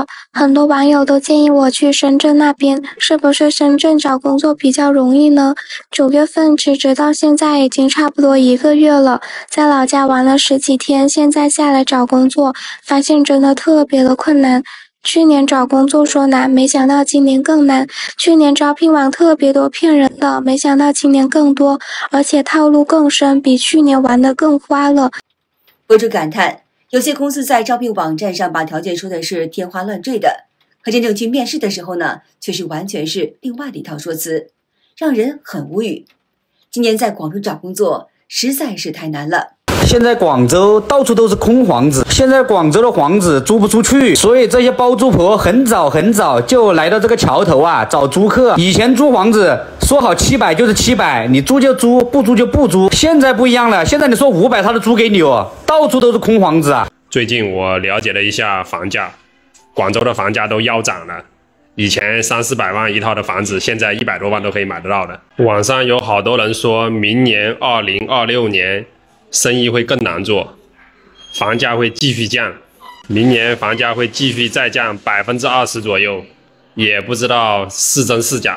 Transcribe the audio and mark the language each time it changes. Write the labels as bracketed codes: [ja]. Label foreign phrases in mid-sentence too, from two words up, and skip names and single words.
[zh] 很多網友都建議我去深圳那邊，是不是深圳找工作比較容易呢？9月份辭職到現在已經差不多1個月了，在老家玩了10幾天，現在下來找工作，發現真的特別的困難。去年找工作說難，沒想到今年更難。去年招聘網特別多騙人的，沒想到今年更多，而且套路更深，比去年玩得更花了。博主感嘆，有些公司在招聘網站上把條件說的是天花亂墜的，可真正去面試的時候呢，卻是完全是另外的一套說辭，讓人很無語。今年在廣州找工作實在是太難了。現在廣州到處都是空房子，現在廣州的房子租不出去，所以這些包租婆很早就來到這個橋頭啊找租客。以前租房子說好700就是700，你租就租，不租就不租。现在不一样了，现在你說500他都租給你哦，到處都是空房子啊。最近我了解了一下房價，廣州的房價都腰斬了。以前300-400萬一套的房子，現在100多萬都可以買得到的。網上有好多人說明年2026年生意會更難做，房價會繼續降，明年房價會繼續再降20%左右，也不知道是真是假。